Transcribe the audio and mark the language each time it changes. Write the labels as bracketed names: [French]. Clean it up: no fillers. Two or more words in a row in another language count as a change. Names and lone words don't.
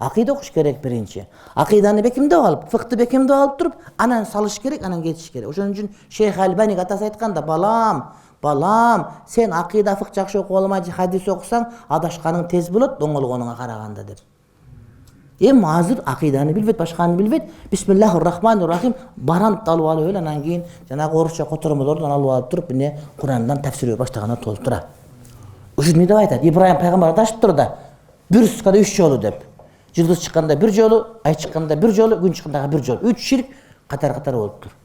[Kyrgyz] Акыйда окуш керек биринчи. Акыйданы бекемдеп алып, фыкты бекемдеп алып туруп, анан салыш керек, анан кетиш керек. Ошон үчүн Шейх Албаник атасы айтканда, балам, сен акыйда фык жакшы окуп алмай хадис окусаң, адашканың тез болот оңолгонуңа караганда деп. Эми азыр акыйданы билбейт, башканы билбейт. [Arabic] بسم الله الرحمن الرحيم [Kyrgyz] барант алып алып эле, анан кийин жанагы орусча котормолордон алып алып туруп, эмне Курандан тафсир баштаганда толтура. Ушул эмне деп айтат? Ибрахим пайгамбар аташып тур да, бир суткада 3 жолу деп. Жылдыз чыкканда 1 жолу, ай чыкканда 1 жолу, күн чыкканда 1 жолу. 3 ширк катар-катар болуп тур.